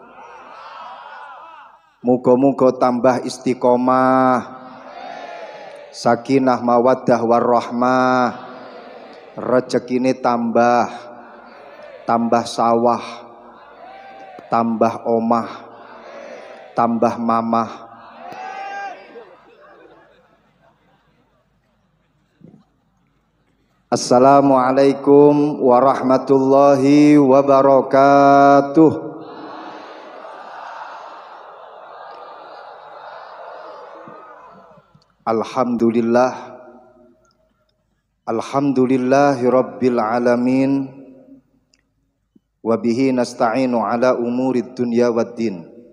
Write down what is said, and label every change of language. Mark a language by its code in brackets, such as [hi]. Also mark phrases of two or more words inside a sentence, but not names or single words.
[jv] Muga-muga tambah istiqomah, [ar] سكينة مودة ورحمة, [jv] rezekine tambah sawah, tambah omah, tambah mamah. [ar] السلام عليكم ورحمة الله وبركاته. الحمد لله رب العالمين وبه نستعين على أمور الدنيا والدين,